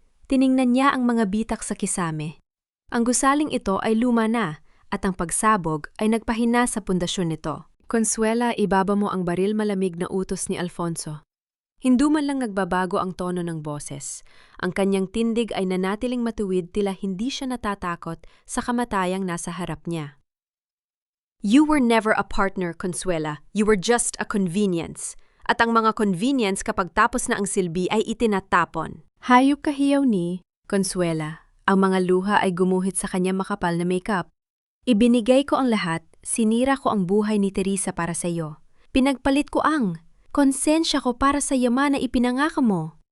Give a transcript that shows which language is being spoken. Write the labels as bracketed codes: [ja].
[tl] Tiningnan niya ang mga bitak sa kisame. Ang gusaling ito ay luma na at ang pagsabog ay nagpahina sa pundasyon nito. Consuela, ibaba mo ang baril, malamig na utos ni Alfonso. Hindi man lang nagbabago ang tono ng boses. Ang kanyang tindig ay nanatiling matuwid, tila hindi siya natatakot sa kamatayang nasa harap niya. [en] You were never a partner, Consuela. You were just a convenience. [tl] At ang mga convenience kapag tapos na ang silbi ay itinatapon. Hayop kahiyaw ni Consuela. Ang mga luha ay gumuhit sa kanya makapal na makeup. Ibinigay ko ang lahat, sinira ko ang buhay ni Teresa para sa iyo. Pinagpalit ko ang konsensya ko para sa yaman na ipinangako mo.